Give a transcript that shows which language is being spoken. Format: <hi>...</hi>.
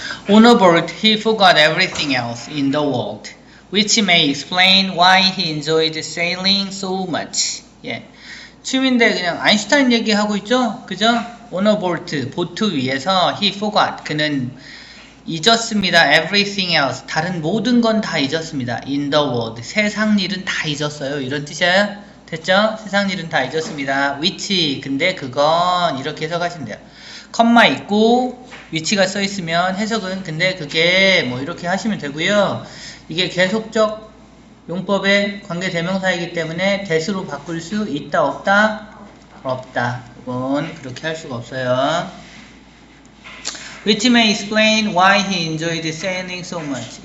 <en>On a boat, he forgot everything else in the world, which may explain why he enjoyed sailing so much.</en> <ko>예. 취미인데 그냥 아인슈타인 얘기하고 있죠? 그죠?</ko> <en>On a boat,</en> <ko>보트 위에서</ko> <en>he forgot,</en> <ko>그는 잊었습니다.</ko> <en>everything else,</en> <ko>다른 모든 건 다 잊었습니다.</ko> <en>in the world,</en> <ko>세상 일은 다 잊었어요. 이런 뜻이에요. 됐죠? 세상 일은 다 잊었습니다. which, 근데 그건 이렇게 해석하시면 돼요. 컴마 있고 which가 써있으면 해석은 근데 그게 뭐 이렇게 하시면 되고요. 이게 계속적 용법의 관계대명사이기 때문에 that으로 바꿀 수 있다 없다? 없다. 이건 그렇게 할 수가 없어요.</ko> <en>Which may explain why he enjoyed sailing so much.</en>